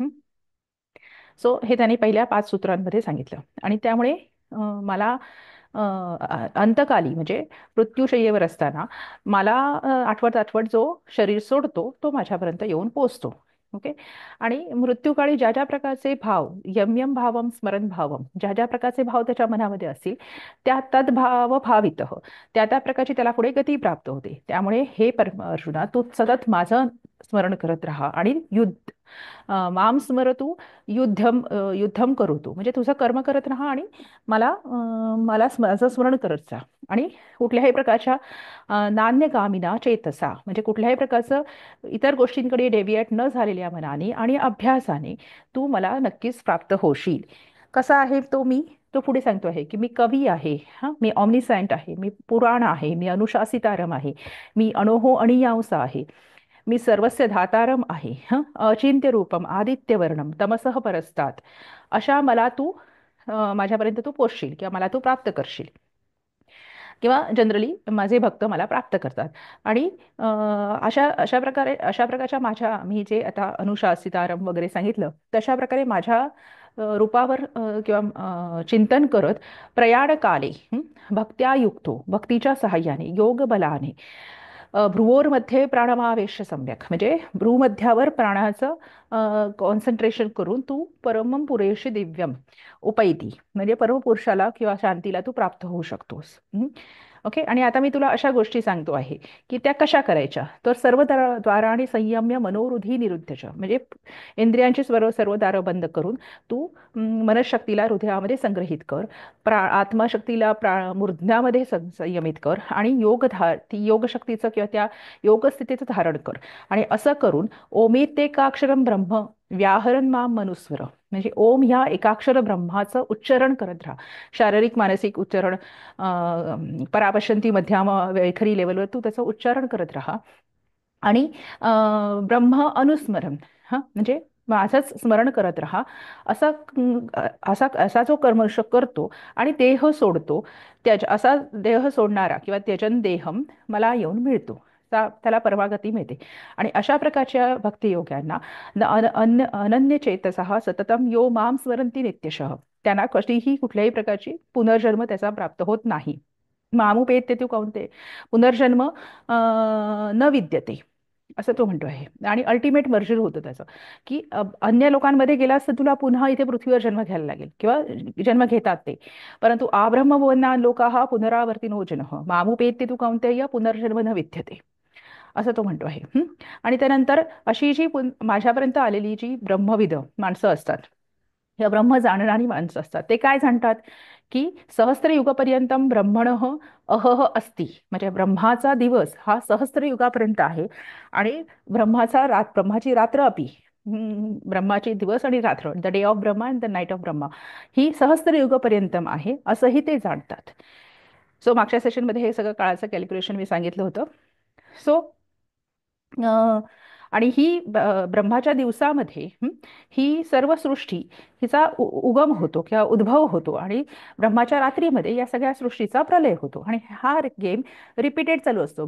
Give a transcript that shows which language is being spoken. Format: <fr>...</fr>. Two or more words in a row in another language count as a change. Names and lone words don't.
<mr>सो हे त्यांनी पहिल्या 5 सूत्रांमध्ये सांगितलं. आणि त्यामुळे मला अंतकाली म्हणजे मृत्यूशय्येवर असताना मला आठवत आठवत जो शरीर सोडतो तो माझ्यापर्यंत येऊन पोचतो. ओके. आणि मृत्यूकाळी ज्या ज्या प्रकारचे भाव,</mr> <sa>यम यम भावम स्मरण भावम,</sa> <mr>ज्या ज्या प्रकारचे भाव त्याच्या मनामध्ये असतील त्या</mr> <sa>तद्भाव भावित,</sa> <mr>त्या त्या प्रकारची त्याला पुढे गती प्राप्त होते. त्यामुळे हे अर्जुना, तू सतत माझं स्मरण करत राहा आणि</mr> <sa>माम स्मरतु युद्धम करोतु,</sa> <mr>म्हणजे तुझं कर्म करत राहा आणि मला माझं स्मरण करत जा. आणि कुठल्याही प्रकारच्या</mr> <sa>नान्यगामिना चेतसा,</sa> <mr>म्हणजे कुठल्याही प्रकारचं इतर गोष्टींकडे डेव्हिएट न झालेल्या मनाने आणि अभ्यासाने तू मला नक्कीच प्राप्त होशील. कसा आहे तो मी? तो पुढे सांगतो आहे की मी कवी आहे, मी ऑमनिसॅन्ट आहे, मी पुराण आहे, मी अनुशासितारम आहे, मी</mr> <sa>अणोहो अणियांसा</sa> <mr>आहे, मी</mr> <sa>सर्वस्य धातारम</sa> <mr>आहे,</mr> <sa>अचिंत्य रूपम आदित्यवर्णम तमसः परस्तात.</sa> <mr>अशा मला तू माझ्यापर्यंत तू पोचशील किंवा मला तू प्राप्त करशील, किंवा जनरली माझे भक्त मला प्राप्त करतात. आणि अशा प्रकारच्या मी जे आता अनुशासितारम वगैरे सांगितलं तशा प्रकारे माझ्या रूपावर किंवा चिंतन करत</mr> <sa>प्रयाण काले भक्त्या युक्तो,</sa> <mr>भक्तीच्या सहाय्याने योग बलाने</mr> <sa>भ्रुवोर्मध्ये प्राणमावेश सम्यक,</sa> <mr>म्हणजे भ्रूमध्यावर प्राणाचं कॉन्सन्ट्रेशन करून तू</mr> <sa>परमं पुरेशी दिव्यम उपैती,</sa> <mr>म्हणजे परमपुरुषाला किंवा शांतीला तू प्राप्त होऊ शकतोस. ओके. आणि आता मी तुला अशा गोष्टी सांगतो आहे की त्या कशा करायच्या.</mr> <sa>तर सर्व द्वारांनी संयम्य मनोरुधी निरुद्धच,</sa> <mr>म्हणजे इंद्रियांची सर्व दारं बंद करून तू मनशक्तीला हृदयामध्ये संग्रहित कर, आत्मशक्तीला मूर्ध्यामध्ये संयमित कर, आणि ती योगशक्तीचं किंवा त्या योगस्थितीचं धारण कर.</mr> <sa>आणि असं करून ओमेतेकाक्षरम ब्रह्म व्याहरण माम मनुस्वर,</sa> <mr>म्हणजे ओम ह्या एकाक्षर ब्रह्माचं उच्चारण करत राहा. शारीरिक मानसिक उच्चारण, परापशंती मध्यम वैखरी लेवलवर तू त्याचं उच्चारण करत राहा. आणि ब्रह्म अनुस्मरण, म्हणजे माझंच स्मरण करत राहा. असा असा जो कर्मश करतो आणि देह सोडतो, असा देह सोडणारा किंवा</mr> <sa>त्यजन देहम</sa> <mr>मला येऊन मिळतो, त्याला परमागती मिळते. आणि अशा प्रकारच्या भक्तियोग्यांना</mr> <sa>अनन्य चेतसः सततम यो माम स्मरंती नित्यशः,</sa> <mr>त्यांना कधीही कुठल्याही प्रकारची पुनर्जन्म त्याचा प्राप्त होत नाही.</mr> <sa>मामुपेत्य तू कौंते पुनर्जन्म न विद्यते,</sa> <mr>असं तो म्हणतो आहे. आणि</mr> <en>ultimate merger</en> <mr>होतं त्याचं, की अन्य लोकांमध्ये गेलास तर तुला पुन्हा इथे पृथ्वीवर जन्म घ्यायला लागेल किंवा जन्म घेतात ते, परंतु</mr> <sa>आब्रह्मभुवना लोकाः पुनरावर्तिनो जनः मामुपेत्य तू कौंतेय पुनर्जन्म न विद्यते,</sa> <mr>असं तो म्हणतो आहे. आणि त्यानंतर अशी जी माझ्यापर्यंत आलेली जी ब्रह्मविद माणसं असतात, या ब्रह्म जाणणारी माणसं असतात, ते काय जाणतात की</mr> <sa>सहस्त्रयुगपर्यंतम ब्रह्मणः अहह अस्ति,</sa> <mr>म्हणजे ब्रह्माचा दिवस हा सहस्त्रयुगापर्यंत आहे. आणि ब्रह्माची रात्र अपि, ब्रह्माची दिवस आणि रात्र,</mr> <en>the day of Brahma and the night of Brahma,</en> <mr>ही सहस्त्रयुगपर्यंतम आहे असंही ते जाणतात. सो मागच्या सेशनमध्ये हे सगळं काळाचं कॅल्क्युलेशन मी सांगितलं होतं. सो आणि ही ब्रह्माच्या दिवसामध्ये ही सर्व सृष्टी हिचा उगम होतो किंवा उद्भव होतो आणि ब्रह्माच्या रात्रीमध्ये या सगळ्या सृष्टीचा प्रलय होतो आणि हा</mr> <en>game repeated</en> <mr>चालू असतो.</mr>